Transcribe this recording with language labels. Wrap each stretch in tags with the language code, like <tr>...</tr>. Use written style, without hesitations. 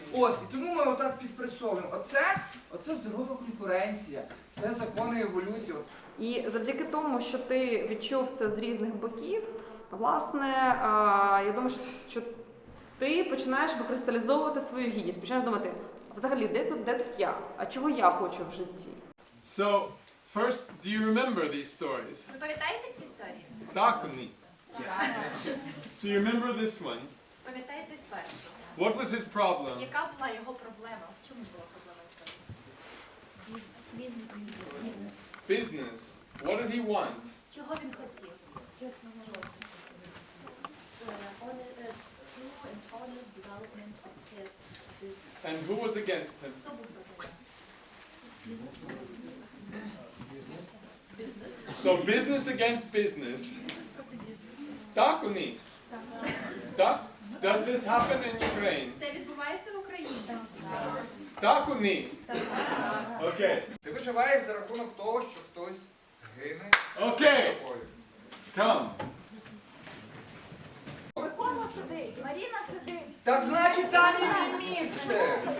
<uk>Ось, і тому ми отак підпресовуємо. Оце здорова конкуренція, це закони еволюції. І завдяки тому, що ти відчув це з різних боків, власне, я думаю, що ти починаєш викристалізовувати свою гідність, починаєш думати, взагалі, де тут я? А чого я хочу в житті?</uk> <en>So, first, do you remember these stories?</en> <uk>Ви пам'ятаєте ці історії? Так, ні.</uk> <en>So you remember this one?</en> <uk>Пам'ятаєте першу?</uk> <en>What was his problem?</en> <uk>Яка була його проблема? В чому була проблема історії?</uk> <en>Business. What did he want?</en> <uk>Чого він хотів?</uk> <en>And who was against him? So business against business.</en> <uk>Так у ні? Так? Does this happen in Ukraine? Це відбувається в Україні. Так у ні? Окей. Ти виживаєш за рахунок того, що хтось гине. Окей.</uk> <en>Come.</en> <uk>Микола сидить, Маріна сидить. Так значить, там є місце.</uk>